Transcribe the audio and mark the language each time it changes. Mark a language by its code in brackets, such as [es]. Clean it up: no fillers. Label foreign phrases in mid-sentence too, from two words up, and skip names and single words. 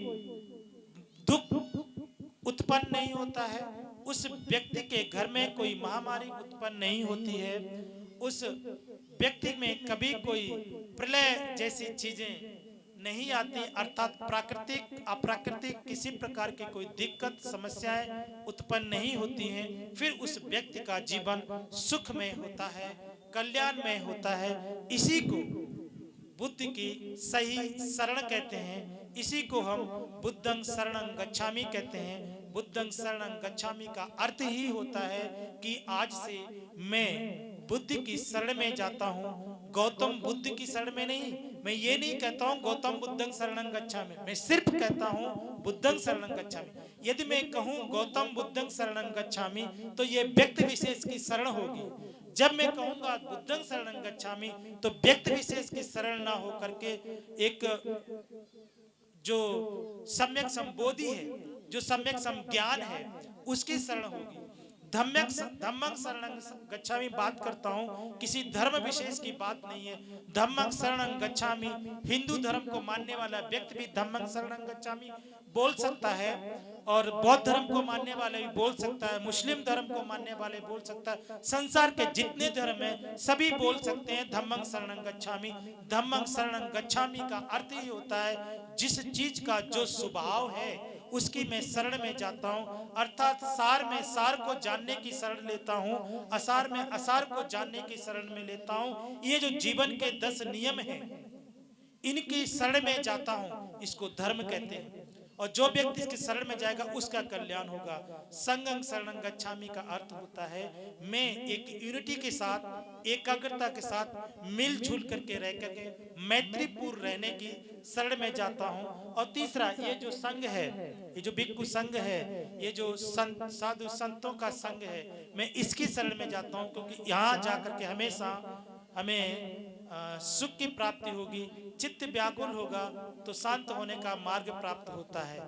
[hi] दुख उत्पन्न नहीं होता है, उस व्यक्ति के घर में कोई महामारी उत्पन्न नहीं होती है, उस व्यक्ति में कभी कोई प्रलय जैसी चीजें नहीं आती, अर्थात प्राकृतिक अप्राकृतिक किसी प्रकार की कोई दिक्कत समस्याएं उत्पन्न नहीं होती हैं। फिर उस व्यक्ति का जीवन सुखमय होता है, कल्याणमय होता है। इसी को बुद्ध की सही शरण कहते हैं, इसी को हम [pi] बुद्धं शरणं गच्छामि [hi] कहते हैं। [pi] बुद्धं शरणं गच्छामि [hi] का अर्थ ही होता है कि आज से मैं बुद्ध की शरण में जाता हूँ, गौतम बुद्ध की शरण में नहीं। मैं ये नहीं कहता हूँ [pi] गौतम बुद्धं शरणं गच्छामि, [hi] मैं सिर्फ कहता हूँ [pi] बुद्धं शरणं गच्छामि। [hi] यदि मैं कहूँ [pi] गौतम बुद्धं शरणं गच्छामि [hi] तो ये व्यक्ति विशेष की शरण होगी। जब मैं कहूंगा [pi] बुद्धं शरणं गच्छामि [hi] तो व्यक्ति विशेष की शरण ना हो करके एक जो सम्यक संबोधि है, जो सम्यक संज्ञान है, उसकी शरण होगी। [pi] धम्मं शरणं गच्छामि [hi] बात करता हूँ, किसी धर्म विशेष की बात नहीं है। [pi] धम्मं शरणं गच्छामि, [hi] हिंदू धर्म को मानने वाला व्यक्ति भी [pi] धम्मं शरणं गच्छामि [hi] बोल सकता है, और बौद्ध धर्म को मानने वाले भी बोल सकता है, मुस्लिम धर्म को मानने वाले बोल सकता है, संसार के जितने धर्म हैं सभी बोल सकते हैं [pi] धम्मं शरणं गच्छामि। धम्मं शरणं गच्छामि [hi] का अर्थ ही होता है जिस चीज का जो स्वभाव है उसकी मैं शरण में जाता हूँ, अर्थात सार में सार को जानने की शरण लेता हूँ, असार में असार को जानने की शरण में लेता हूँ। ये जो जीवन के 10 नियम हैं इनकी शरण में जाता हूँ, इसको धर्म कहते हैं। और जो व्यक्ति इसके शरण में जाएगा उसका कल्याण होगा। [pi] संगं शरणं गच्छामि [hi] का अर्थ होता है मैं एक यूनिटी के साथ, एकाग्रता के साथ मिलजुल करके रह करके मैत्रीपूर्ण रहने की शरण में जाता हूं। और तीसरा, ये जो संघ है, ये जो भिक्षु संघ है, ये जो साधु संतों का संघ है, मैं इसकी शरण में जाता हूं, क्योंकि यहाँ जाकर के हमेशा हमें सुख की प्राप्ति होगी, चित्त व्याकुल होगा तो शांत होने का मार्ग प्राप्त होता है।